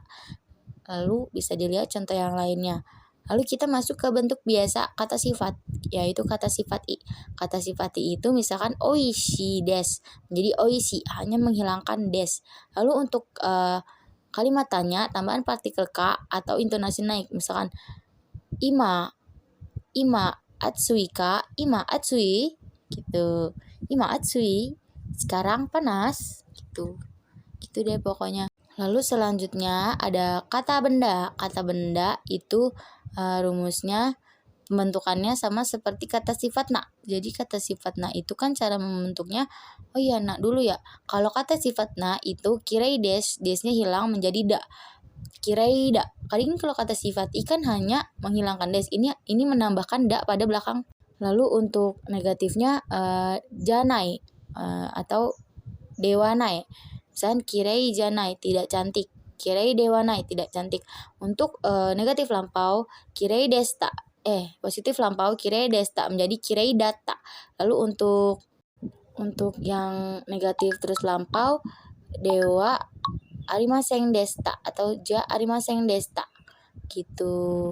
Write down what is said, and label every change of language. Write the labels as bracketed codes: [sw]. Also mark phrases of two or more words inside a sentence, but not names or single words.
[id] Lalu bisa dilihat contoh yang lainnya. Lalu kita masuk ke bentuk biasa kata sifat, yaitu kata sifat i. Kata sifat i itu misalkan [ja] 美味しいです, [id] menjadi oishi, hanya menghilangkan des. Lalu untuk kalimat tanya, tambahan partikel k atau intonasi naik, misalkan [ja] 今暑いか, 今暑い [id] gitu. [ja] 今暑い, [id] sekarang panas gitu. Gitu deh pokoknya. Lalu selanjutnya ada kata benda. Kata benda itu rumusnya pembentukannya sama seperti kata sifat na. Jadi kata sifat na itu kan cara membentuknya. Oh iya, na dulu ya. Kalau kata sifat na itu [ja] きれいですnya [id] hilang menjadi da. [ja] きれいだ. [id] Kali ini kalau kata sifat i kan hanya menghilangkan des. Ini menambahkan da pada belakang. Lalu untuk negatifnya janai atau dewanai. Misalkan [ja] きれいじゃない [id] tidak cantik, [ja] きれいではない [id] tidak cantik. Untuk negatif lampau [ja] きれいでした, [id] positif lampau [ja] きれいでした [id] menjadi [ja] きれいだった. [id] Lalu untuk yang negatif terus lampau [ja] ではありませんでした [id] atau [ja] じゃありませんでした [id] gitu.